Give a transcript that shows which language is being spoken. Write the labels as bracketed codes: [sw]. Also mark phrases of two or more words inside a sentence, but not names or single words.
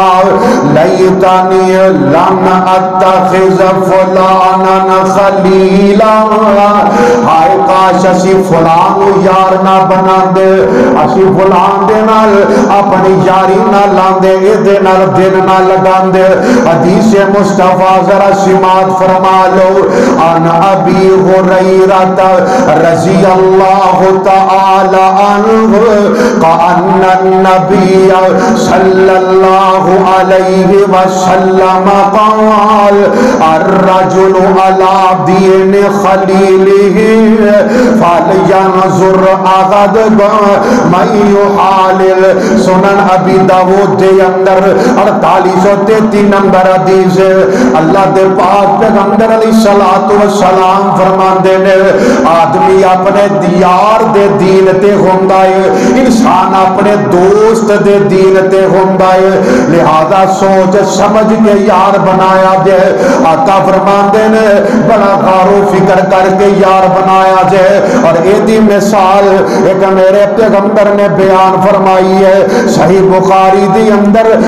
[ar] لیتنی لن اتخذ فلانا خلیلا [pa] ہائے کاش اسی فلان یار نہ بنا دے اسی فلان دے نال اپنی یاری نہ لاندے ادھے نال دن نہ لگاندے حدیث مصطفیٰ ذرا سماعت فرما لو [ar] ان ابی ہریرہ رضی اللہ تعالی عنہ قان النبی صلی اللہ علیہ وسلم قال الرجل على دین خلیلہ فلینظر احدکم من یحالل [pa] سنن ابی داؤد دے اندر 4833 نمبر حدیث اللہ دے پاک پیغمبر [ar] علیہ الصلوۃ والسلام [pa] فرماندے نے آدمی اپنے یار دے دین تے ہوندا ہے انسان اپنے دوست دے دین تے ہوندا ہے لہذا سوچ سمجھ کے یار بنایا جائے آقا فرماندے نے بڑا غور و فکر کر کے یار بنایا جائے اور ایدی مثال ایک میرے پیغمبر نے بیان فرمائی ہے صحیح بخاری دی اندر